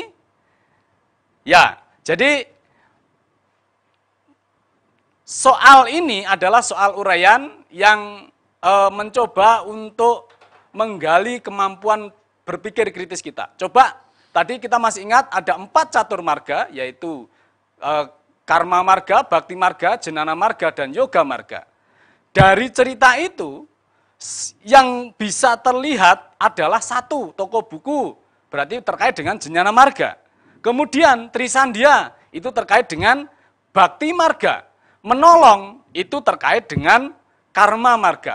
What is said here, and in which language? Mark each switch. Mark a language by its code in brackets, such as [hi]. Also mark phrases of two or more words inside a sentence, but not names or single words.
[id] Ya, jadi soal ini adalah soal uraian yang mencoba untuk menggali kemampuan berpikir kritis kita. Coba, tadi kita masih ingat ada 4 catur marga, yaitu karma marga, bakti marga, jenana marga, dan yoga marga. Dari cerita itu, yang bisa terlihat adalah 1 toko buku, berarti terkait dengan jenana marga. Kemudian Trisandhya itu terkait dengan bakti marga. Menolong itu terkait dengan karma marga.